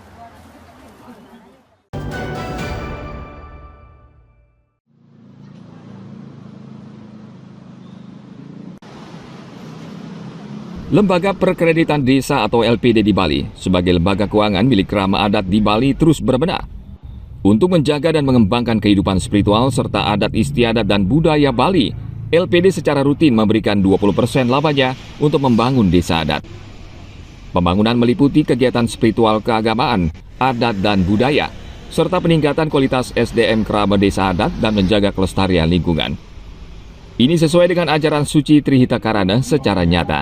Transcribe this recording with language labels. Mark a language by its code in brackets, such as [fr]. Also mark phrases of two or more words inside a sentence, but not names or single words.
[id] Lembaga Perkreditan Desa atau LPD di Bali sebagai lembaga keuangan milik Krama Adat di Bali terus berbenah untuk menjaga dan mengembangkan kehidupan spiritual serta adat istiadat dan budaya Bali. LPD secara rutin memberikan 20% labanya untuk membangun desa adat. Pembangunan meliputi kegiatan spiritual keagamaan, adat dan budaya, serta peningkatan kualitas SDM Krama Desa Adat dan menjaga kelestarian lingkungan. Ini sesuai dengan ajaran suci Trihita Karana secara nyata.